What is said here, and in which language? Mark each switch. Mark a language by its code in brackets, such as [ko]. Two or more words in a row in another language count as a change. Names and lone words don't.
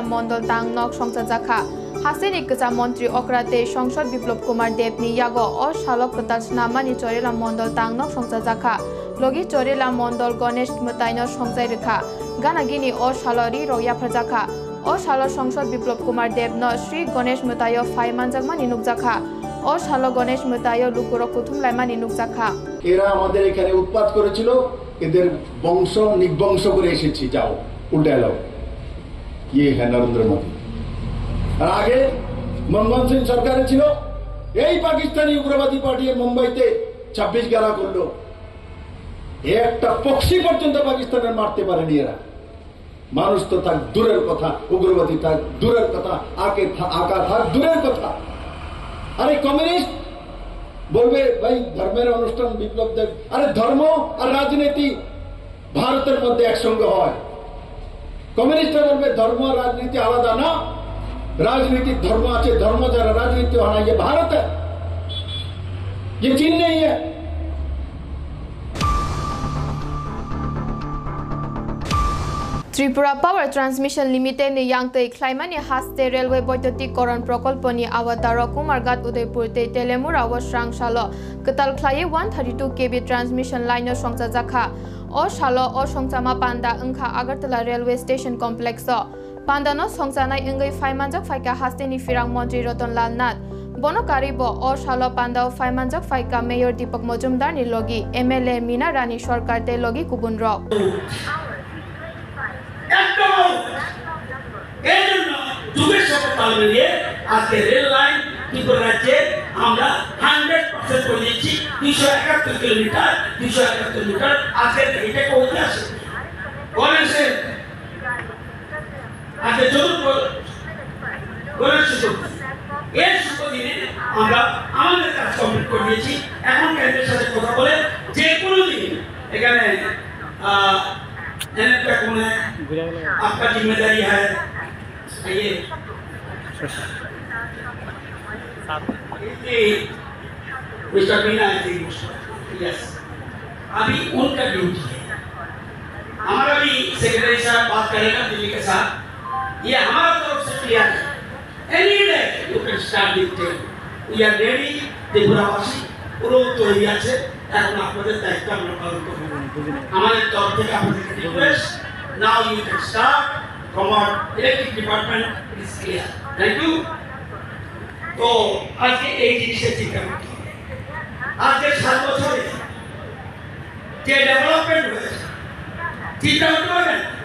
[trp] Mondol Tang Nok Songsa Jakha Hasini Kesa Montri Okrate Songsod Biplop Kumar Dev ni Yago O Shalok Ketal Snamani Chorela Mondol Tang Nok Songsa Jakha Logi Chorela Mondol Ganesh Mutaino Songsai Rekha Ganagini O Shalori Roya Prajakha O Shalo Songsod Biplop Kumar Dev no Shri Ganesh Mutayo Faiman Jagmani Nukjakha O Shalo Ganesh Mutayo Lukuro Kutum Laimani Nukjakha [bn] এরা আমাদের এখানে উৎপাত করেছিল এদের বংশ নিবংশ করে এসেছি যাও উল্টে এলো ইয়ে হ্যাঁ নরেন্দ্র মোদী আর আগে মনমোহন সিং সরকারে ছিল এই পাকিস্তানি উগ্রবাদী পার্টি মুম্বাইতে 26 গেলা করলো একটা পক্ষী পর্যন্ত পাকিস্তানের মারতে পারেনি এরা মানুষ তো থাক দূরের কথা উগ্রবাদী থাক দূরের কথা আকা থাক দূরের কথা আরে কমিউনিস্ট বলবে ভাই ধর্মের অনুষ্ঠান বিপ্লব দেব আরে ধর্ম আর রাজনীতি ভারতের মধ্যে একসঙ্গে হয় কমিউনিস্টরা বলবে ধর্ম আর রাজনীতি আলাদা না [hi] राजनीतिक धर्म [bn] আছে धर्म যারা [hi] राजनीति होना ये भारत है ये चीन नहीं है [trp] Tripura Power Transmission Limited ni yangtei Klaimani haste railway boitotikkoron prokolponi awataro Kumargat Udaipur te Telemura wa Shrangshalo Ketal Khlai 132 kV [en] transmission line [trp] songsa jakha o shalo o songchama panda angkha Agartala [en] railway station complex [trp] o Pandano songsanai ingai Faimanjak Faika haste ni Firang Montri Rotonlal Nath Bonokari bo o shalo panda o Faimanjak Faika Mayor Deepak Mojumdar ni logi MLA Mina Rani Sarkar te logi kubun rok [bn] যুগের সাথে তাল মিলিয়ে আজকে রেল লাইন ত্রিপুরা রাজ্যে আমরা 100% করে দিচ্ছি 271 কিলোমিটার 271 মিটার আজকে এটা কোথায় আছে গণেশে আজকে চতুর্থ গণেশ এর শুভ দিনে আমরা আমাদের কাজ কমপ্লিট করে দিয়েছি এখন কেন্দ্রের সাথে কথা বলে যে কোনো দিন এখানে [hi] का कौन है आपका जिम्मेदारी है ये मिस्टर मीना यस अभी उनका ड्यूटी है हमारा भी सेक्रेटरी साहब बात करेगा दिल्ली के साथ ये हमारा तरफ से क्लियर है [en] any day you can start this day we are ready [bn] त्रिपुरावासी পুরো তৈরি আছে এখন আপনাদের দায়িত্ব আমরা পালন করব আমাদের তরফ থেকে আপনাদের রিকোয়েস্ট [en] now you can start from our electric department is clear thank you [bn] তো আজকে এই জিনিসটা চিন্তা করতে হবে আজকে 7 বছরে যে ডেভেলপমেন্ট হয়েছে চিন্তা করতে পারবেন